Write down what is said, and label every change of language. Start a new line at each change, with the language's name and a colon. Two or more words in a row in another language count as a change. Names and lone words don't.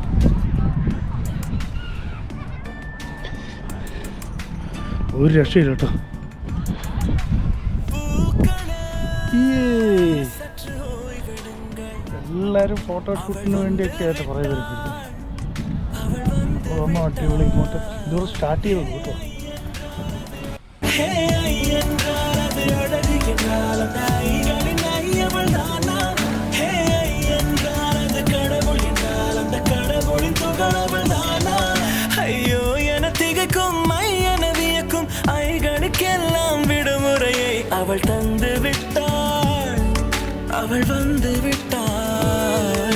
Malayalam: ഒരു രക്ഷയില്ല കേട്ടോ. എല്ലാവരും ഫോട്ടോഷൂട്ടിന് വേണ്ടിയൊക്കെ ആയിട്ട് കുറേ പേര് ഒന്ന് അടിപൊളി ഇങ്ങോട്ട് ഇതുവരെ സ്റ്റാർട്ട് ചെയ്തത് കേട്ടോ.
Tamil: ஐயோ என திகைக்கும் மையன வியக்கும் ஐகளுக்கெல்லாம் விடுமுறையை அவள் தந்து விட்டாள், அவள் வந்து விட்டாள்.